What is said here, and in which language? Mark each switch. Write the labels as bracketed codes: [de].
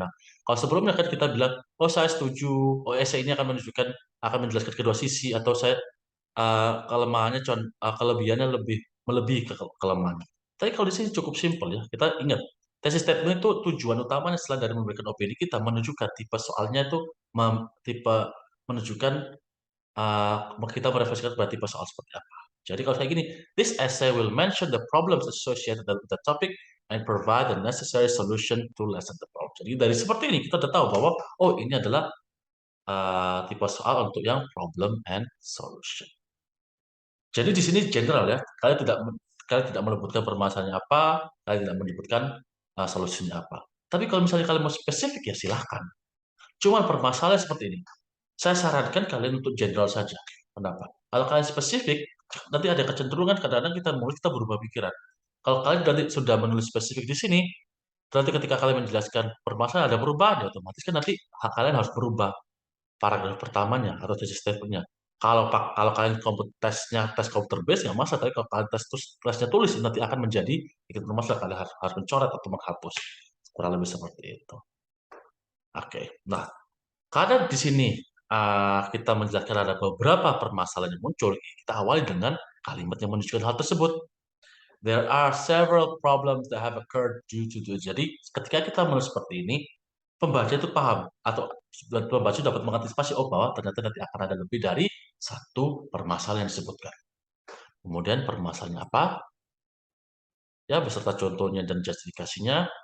[id] Nah, kalau sebelumnya kan kita bilang, oh saya setuju, oh essay ini akan menjelaskan kedua sisi, atau saya kelemahannya, kelebihannya melebihi kelemahannya. Tapi kalau di sini cukup simpel ya. Kita ingat, tesis statement itu tujuan utamanya selain dari memberikan opini kita menunjukkan tipe soalnya itu tipe menunjukkan kita merefleksikan pada tipe soal seperti apa. Jadi kalau kayak gini, [en] this essay will mention the problems associated with the topic and provide the necessary solution to lessen the problem. [id] Jadi dari seperti ini kita sudah tahu bahwa oh ini adalah tipe soal untuk yang problem and solution. Jadi di sini general ya, kalian tidak menyebutkan permasalahannya apa, kalian tidak menyebutkan solusinya apa. Tapi kalau misalnya kalian mau spesifik ya silahkan. Cuman permasalahan seperti ini. Saya sarankan kalian untuk general saja. Kenapa? Kalau kalian spesifik, nanti ada kecenderungan kadang-kadang kita berubah pikiran. Kalau kalian nanti sudah menulis spesifik di sini, berarti ketika kalian menjelaskan permasalahan ada perubahan, ya otomatis kan nanti hak kalian harus berubah paragraf pertamanya atau tesis statement-nya. Kalau kalian tesnya tes komputer base nggak masalah, tapi kalau kalian tesnya tulis nanti akan menjadi ikut bermasalah, kalian harus mencoret atau menghapus. Kurang lebih seperti itu. Oke, nah karena di sini kita menjelaskan ada beberapa permasalahan yang muncul, kita awali dengan kalimat yang menunjukkan hal tersebut. [en] There are several problems that have occurred due to this. [id] Jadi ketika kita menulis seperti ini, pembaca itu paham atau pembaca dapat mengantisipasi oh bahwa ternyata nanti akan ada lebih dari satu permasalahan yang disebutkan. Kemudian permasalahannya apa? Ya beserta contohnya dan justifikasinya.